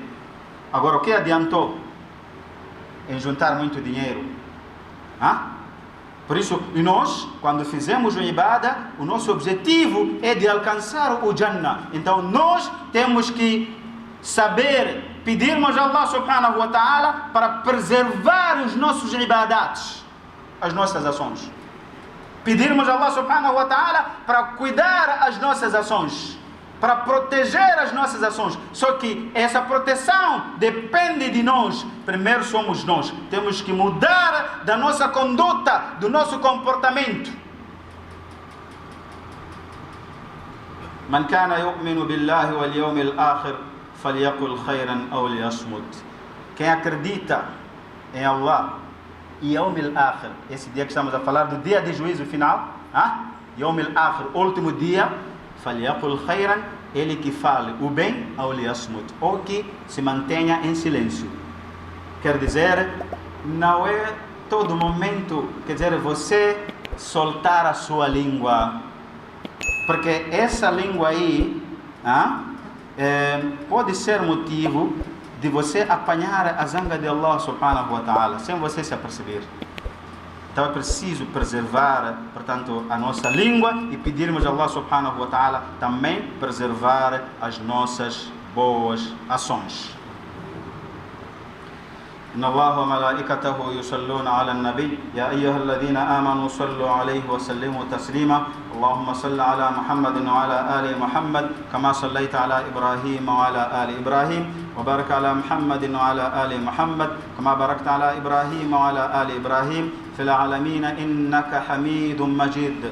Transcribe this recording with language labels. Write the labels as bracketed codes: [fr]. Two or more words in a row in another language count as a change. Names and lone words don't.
[pt] Agora, o que adiantou em juntar muito dinheiro? Por isso, nós, quando fizemos o ibadah, o nosso objetivo é de alcançar o Jannah. Então, nós temos que saber pedirmos a [ar] الله سبحانه وتعالى [pt] para preservar os nossos ibadats, as nossas ações. Pedirmos a [ar] الله سبحانه وتعالى [pt] para cuidar as nossas ações, para proteger as nossas ações. Só que essa proteção depende de nós. Primeiro somos nós. Temos que mudar da nossa conduta, do nosso comportamento. [ar] من كان يؤمن بالله واليوم الآخر فليقل خيرا أو ليصمت. [pt] Quem acredita em Allah e [ar] اليوم الآخر, [pt] esse dia que estamos a falar, do dia de juízo final, [ar] اليوم الآخر, [pt] último dia, [ar] فليقل خيرا, [pt] ele que fale o bem, ou liyasmut, ou que se mantenha em silêncio. Quer dizer, não é todo momento, quer dizer, você soltar a sua língua, porque essa língua aí pode ser motivo de você apanhar a zanga de [ar] الله سبحانه وتعالى, [pt] sem você se aperceber. Então é preciso preservar, portanto, a nossa língua e pedirmos a [ar] الله سبحانه وتعالى [pt] também preservar as nossas boas ações. [ar] إن الله وملائكته يصلون على النبي يا أيها الذين آمنوا صلوا عليه وسلموا تسليما اللهم صل على محمد وعلى آل محمد كما صليت على إبراهيم وعلى آل إبراهيم وبارك على محمد وعلى آل محمد كما باركت على إبراهيم وعلى آل إبراهيم في العالمين إنك حميد مجيد.